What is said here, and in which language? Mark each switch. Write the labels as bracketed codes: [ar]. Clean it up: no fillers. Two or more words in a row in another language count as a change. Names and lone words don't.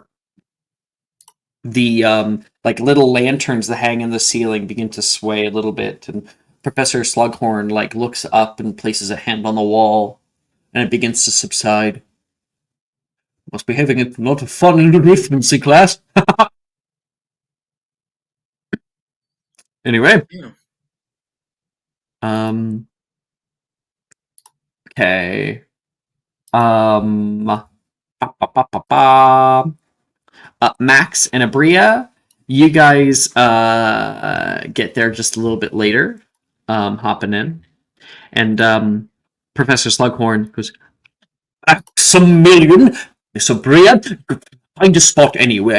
[en] The like little lanterns that hang in the ceiling begin to sway a little bit, and Professor Slughorn like looks up and places a hand on the wall, and it begins to subside. Must be having a lot of fun in the arithmancy class. Anyway, Yeah. Okay. Ba, ba, ba, ba, ba. Max and Abria, you guys get there just a little bit later, hopping in, and Professor Slughorn goes, Maximilian, Miss Abria, find a spot anywhere.